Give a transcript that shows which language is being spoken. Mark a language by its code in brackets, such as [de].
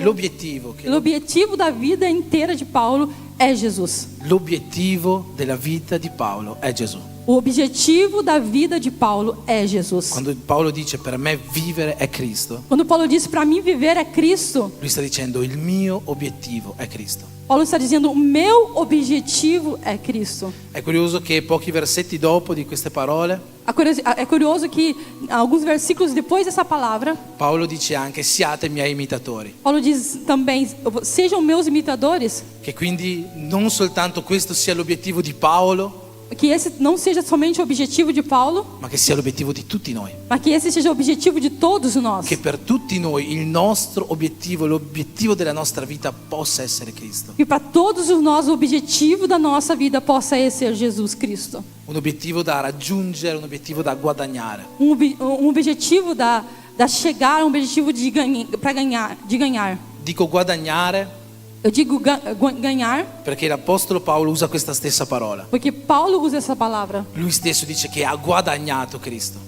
[pt] l'obiettivo da vida inteira de Paulo é Jesus. [it] L'obiettivo della vita di Paolo è Gesù. [pt] O objetivo da vida de Paulo é Jesus. [it] Quando Paolo dice per me vivere è Cristo, [pt] quando Paulo diz para mim viver é Cristo, [it] lui sta dicendo il mio obiettivo è Cristo. [pt] Paulo está dizendo o meu objetivo é Cristo. [it] È curioso che pochi versetti dopo di queste parole, [pt] é curioso que alguns versículos depois dessa palavra, [it] Paolo dice anche siate miei imitatori. [pt] Paulo diz também sejam meus imitadores. [it] Che quindi non soltanto questo sia l'obiettivo di Paolo, [pt] que esse não seja somente o objetivo de Paulo, [it] ma che sia l'obiettivo di tutti noi. [pt] mas que esse seja o objetivo de todos nós. [it] Che per tutti noi il nostro obiettivo, l'obiettivo della nostra vita possa essere Cristo. [pt] Que para todos nós o objetivo da nossa vida possa ser Jesus Cristo. [it] Un obiettivo da raggiungere, un obiettivo da guadagnare. [pt] Um objetivo da chegar, um objetivo de ganhar. [it] Dico guadagnare. [pt] Eu digo ganhar [it] perché l'apostolo Paolo usa questa stessa parola. [pt] Porque Paulo usa essa palavra. [it] Lui stesso dice che ha guadagnato Cristo.